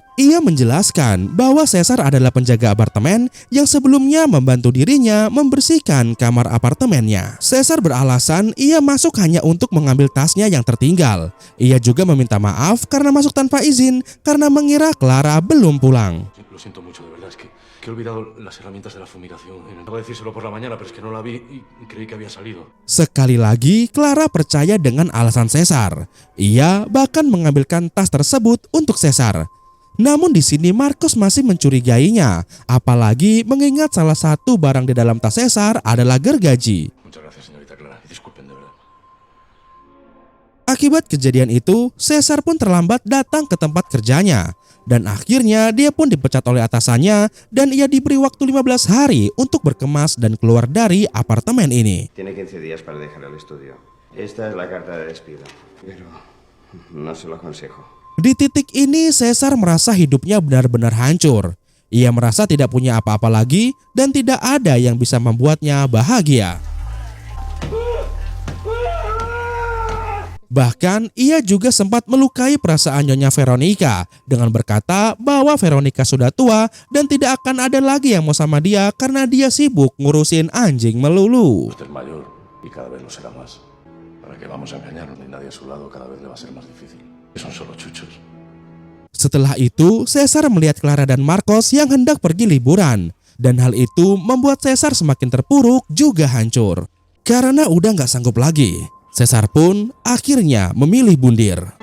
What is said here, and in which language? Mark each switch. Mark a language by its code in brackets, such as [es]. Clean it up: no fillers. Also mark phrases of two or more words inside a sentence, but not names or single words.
[id] Ia menjelaskan bahwa Caesar adalah penjaga apartemen yang sebelumnya membantu dirinya membersihkan kamar apartemennya. Caesar beralasan ia masuk hanya untuk mengambil tasnya yang tertinggal. Ia juga meminta maaf karena masuk tanpa izin karena mengira Clara belum pulang. [es] Lo siento mucho, de verdad, es que he olvidado las herramientas de la fumigación. Intentaba decírselo por la mañana, pero es que no la vi y creí que había salido. [id] Sekali lagi, Clara percaya dengan alasan Caesar. Ia bahkan mengambilkan tas tersebut untuk Caesar. Namun di sini Marcos masih mencurigainya, apalagi mengingat salah satu barang di dalam tas Caesar adalah gergaji. [es] Muchas gracias, señorita Clara. Y disculpen, de verdad. [id] Akibat kejadian itu, Caesar pun terlambat datang ke tempat kerjanya. Dan akhirnya dia pun dipecat oleh atasannya dan ia diberi waktu 15 hari untuk berkemas dan keluar dari apartemen ini. [es] Tiene 15 días para dejar el estudio. Esta es la carta de despido, pero no se lo aconsejo. [id] Di titik ini Caesar merasa hidupnya benar-benar hancur. Ia merasa tidak punya apa-apa lagi dan tidak ada yang bisa membuatnya bahagia. Bahkan ia juga sempat melukai perasaan Nyonya Veronica dengan berkata bahwa Veronica sudah tua dan tidak akan ada lagi yang mau sama dia karena dia sibuk ngurusin anjing melulu. [es] Usted es mayor y cada vez lo será más. ¿Para qué vamos a engañarnos? Ni nadie a su lado, cada vez le va a ser más difícil. Son solo chuchos. [id] Setelah itu, Caesar melihat Clara dan Marcos yang hendak pergi liburan. Dan hal itu membuat Caesar semakin terpuruk juga hancur. Karena udah gak sanggup lagi, Caesar pun akhirnya memilih bundir.